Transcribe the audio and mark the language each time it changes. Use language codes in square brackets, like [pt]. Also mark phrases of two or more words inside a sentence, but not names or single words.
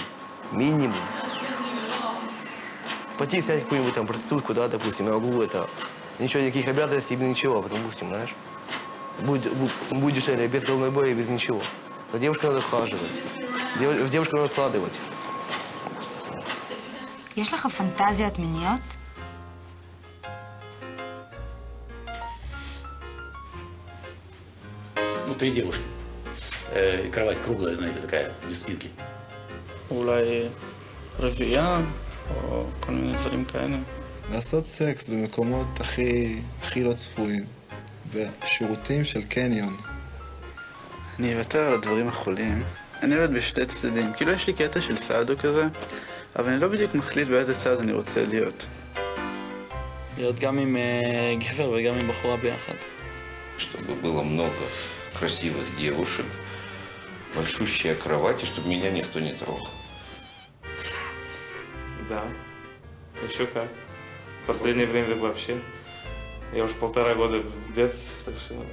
[ru] Минимум. Пойти снять какую-нибудь там проститутку, да, допустим, я могу это... Ничего, никаких обязанностей, ничего, допустим, знаешь. Будет дешевле, без головной боли, без ничего. Но девушку надо вхаживать. В девушку надо вкладывать. [he] יש לך פנטזיות מיניות? [ru] Ну, 3 девушки. Кровать круглая, знаете, такая, без спинки. [he] אולי רביעייה, או כל מיני דברים כאלה. לעשות סקס במקומות הכי לא צפויים, בשירותים של קניון. אני אוותר על הדברים החולים. אני עובד בשתי צדדים. כאילו יש לי קטע של סאדו כזה, אבל אני לא בדיוק מחליט באיזה צד אני רוצה להיות. להיות גם עם גבר וגם עם בחורה ביחד. [ru] Чтобы было много красивых девушек, большущая кровать, и чтобы меня никто не трогал. Да. Еще как. В последнее время вообще. Я уже 1,5 года без, так что...